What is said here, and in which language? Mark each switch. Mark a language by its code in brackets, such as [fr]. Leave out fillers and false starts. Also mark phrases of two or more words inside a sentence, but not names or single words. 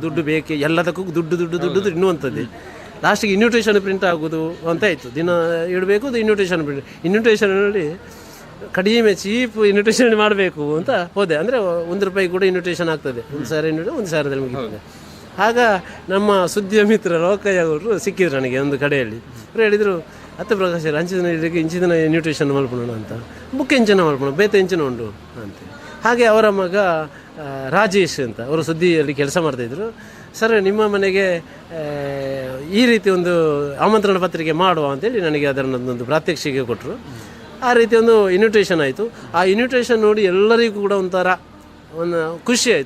[kn] ದುಡ್ಡು ಬೇಕೇ, ಎಲ್ಲದಕ್ಕೂ ದುಡ್ಡು ಇನ್ನುವಂಥದ್ದು. ಲಾಸ್ಟಿಗೆ [en] invitation print [kn] ಆಗೋದು ಅಂತ ಆಯಿತು. ದಿನ ಇಡಬೇಕು, ಅದು ಇನ್ವಿಟೇಷನಲ್ಲಿ ಕಡಿಮೆ [en] cheap invitation [kn] ಮಾಡಬೇಕು ಅಂತ ಹೋದೆ. ಅಂದರೆ ₹1 ಕೂಡ ಇನ್ವಿಟೇಷನ್ ಆಗ್ತದೆ. 1,000 ಮುಗಿತದೆ. ಆಗ ನಮ್ಮ ಸುದ್ದಿಯ ಮಿತ್ರ ಲೋಕಯ್ಯ ಅವರು ಸಿಕ್ಕಿದ್ರು ನನಗೆ ಒಂದು ಕಡೆಯಲ್ಲಿ. ಅವರು ಹೇಳಿದರು, [tcy] ಅತ್ತೆ ಪ್ರಕಾಶ್ ಇಂಚಿನ ಇನ್ವಿಟೇಷನ್ ಮಲ್ಪೋಣ ಅಂತ, ಬುಕ್ ಎಂಚಿನ ಮಲ್ಪೋಣ, ಬೇತೆ ಎಂಚಿನ ಉಂಟು ಅಂತ. [kn] ಹಾಗೆ ಅವರ ಮಗ ರಾಜೇಶ್ ಅಂತ ಅವರು ಸುದ್ದಿಯಲ್ಲಿ ಕೆಲಸ ಮಾಡ್ತಾಯಿದ್ರು. ಸರ್, ನಿಮ್ಮ ಮನೆಗೆ ಈ ರೀತಿ ಒಂದು ಆಮಂತ್ರಣ ಪತ್ರಿಕೆ ಮಾಡುವ ಅಂತೇಳಿ ನನಗೆ ಅದರನ್ನೊಂದು ಪ್ರಾತ್ಯಕ್ಷಿಕೆ ಕೊಟ್ಟರು. ಆ ರೀತಿ ಒಂದು ಇನ್ವಿಟೇಷನ್ ಆಯಿತು. ಆ ಇನ್ವಿಟೇಷನ್ ನೋಡಿ ಎಲ್ಲರಿಗೂ ಕೂಡ ಒಂಥರ ಒಂದು ಖುಷಿ ಆಯಿತು.